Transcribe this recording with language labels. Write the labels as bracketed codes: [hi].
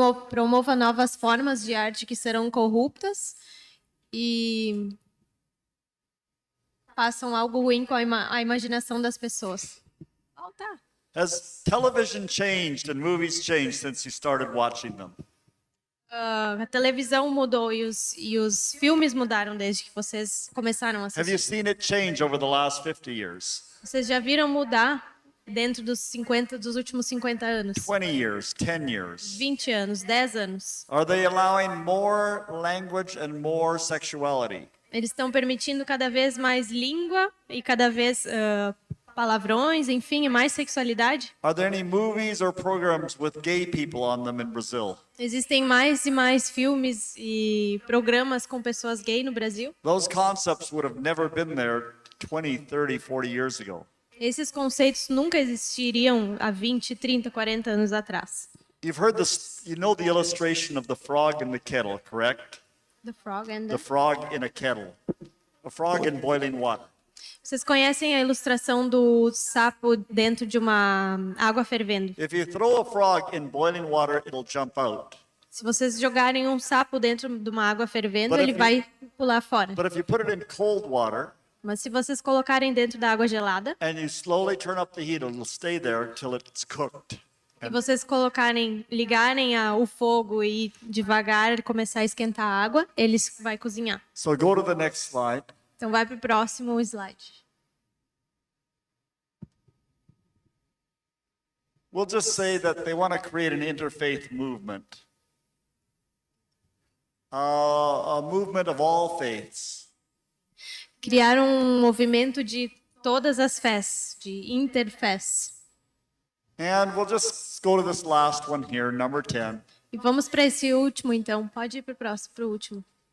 [pt] Promova novas formas de arte que serão corruptas e façam algo ruim com a imaginação das pessoas. Tá. [en] Has television changed and movies changed since you started watching them? [pt] A televisão mudou e os filmes mudaram desde que vocês começaram a [en] Have you [pt] assistir. [en] seen it change over the last 50 years? [pt] Vocês já viram mudar dentro dos últimos 50 anos? [en] 20 years, 10 years? [pt] 20 anos, 10 anos. [en] Are they allowing more language and more sexuality? [pt] Eles estão permitindo cada vez mais língua e cada vez palavrões, enfim, e mais sexualidade? [en] Are there any movies or programs with gay people on them in Brazil? [pt] Existem mais e mais filmes e programas com pessoas gay no Brasil? [en] Those concepts would have never been there 20, 30, 40 years ago. [pt] Esses conceitos nunca existiriam há 20, 30, 40 anos atrás. [en] You've heard this, you know the illustration of the frog in the kettle, correct? The frog and The frog in a kettle. A frog in boiling water. [pt] Vocês conhecem a ilustração do sapo dentro de uma água fervendo? [en] If you throw a frog in boiling water, it'll jump out. [pt] Se vocês jogarem um sapo dentro de uma água fervendo, [en] But if [pt] ele [en] you- [pt] vai pular fora. [en] But if you put it in cold water, [pt] Mas se vocês colocarem dentro da água gelada [en] and you slowly turn up the heat, it'll stay there till it's cooked. [pt] e vocês ligarem o fogo e devagar começar a esquentar a água, ele vai cozinhar. [en] So go to the next slide. [pt] Então vai para o próximo slide. [en] We'll just say that they want to create an interfaith movement. A movement of all faiths. [pt] Criar um movimento de todas as fés, de interfés. [en] And we'll just go to this last one here, number 10. [pt] E vamos para esse último, então. Pode ir para o próximo, para o último.